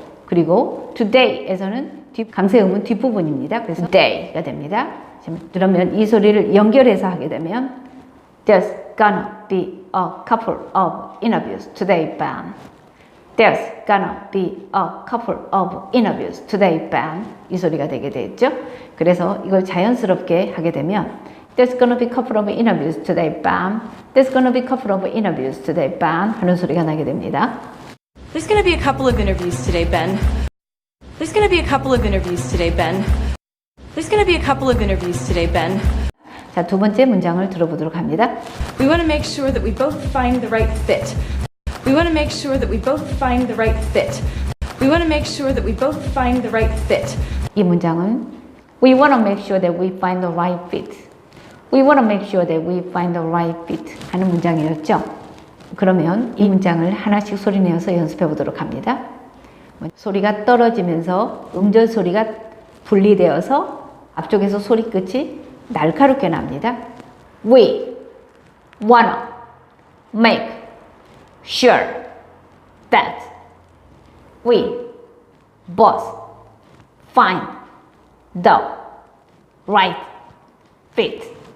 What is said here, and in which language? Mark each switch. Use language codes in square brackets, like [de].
[ko] 그리고 today에서는 강세음은 뒷부분입니다. 그래서 day가 됩니다. 그러면 이 소리를 연결해서 하게 되면 [en] There's gonna be a couple of interviews today, Ben. There's gonna be a couple of interviews today, Ben. [ko] 이 소리가 되게 되겠죠. 그래서 이걸 자연스럽게 하게 되면 [en] There's gonna be a couple of interviews today, Ben. There's gonna be a couple of interviews today, Ben. [ko] 하는 소리가 나게 됩니다. [en] There's going to be a couple of interviews today, Ben. There's going to be a couple of interviews today, Ben. There's going to be a couple of interviews today, Ben. [ko] 자, 두 번째 문장을 들어보도록 합니다. [en] We want to make sure that we both find the right fit. We want to make sure that we both find the right fit. We want to make sure that we both find the right fit. [ko] 이 문장은 [en] We want to make sure that we find the right fit. We want to make sure that we find the right fit [ko] 하는 문장이었죠. 그러면 이 문장을 하나씩 소리내어서 연습해 보도록 합니다. 소리가 떨어지면서 음절 소리가 분리되어서 앞쪽에서 소리 끝이 날카롭게 납니다. [en] We wanna make sure that we both find the right fit.